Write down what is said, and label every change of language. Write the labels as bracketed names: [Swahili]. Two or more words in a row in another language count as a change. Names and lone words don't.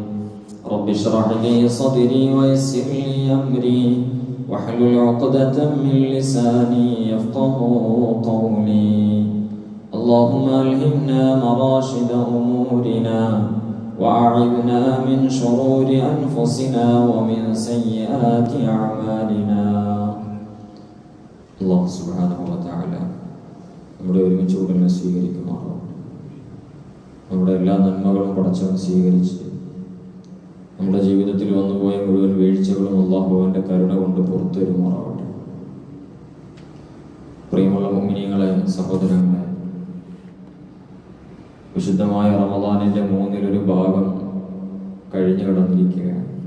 [Arabic] رب اشرح لي صدري ويسر لي أمري واحلل عقدة من لساني يفقهوا قولي. اللهم ألهمنا مراشد أمورنا وأعذنا من شرور أنفسنا ومن سيئات أعمالنا. الله سبحانه وتعالى [Malayalam] നമ്മുടെ ഒരുമിച്ച് ഉടനെ സ്വീകരിക്കുമാറാവട്ടെ. നമ്മുടെ എല്ലാ നന്മകളും പടച്ചവൻ സ്വീകരിച്ച് നമ്മുടെ ജീവിതത്തിൽ വന്നുപോയ മുഴുവൻ വീഴ്ചകളും അല്ലാഹുവിന്റെ കരുണ കൊണ്ട് പുറത്തു വരുമാറാവട്ടെ. പ്രിയമുള്ള മുഅ്മിനീങ്ങളെ, സഹോദരങ്ങളെ, വിശുദ്ധമായ റമദാനിന്റെ മൂന്നിലൊരു ഭാഗം കഴിഞ്ഞു കടന്നിരിക്കുകയാണ്.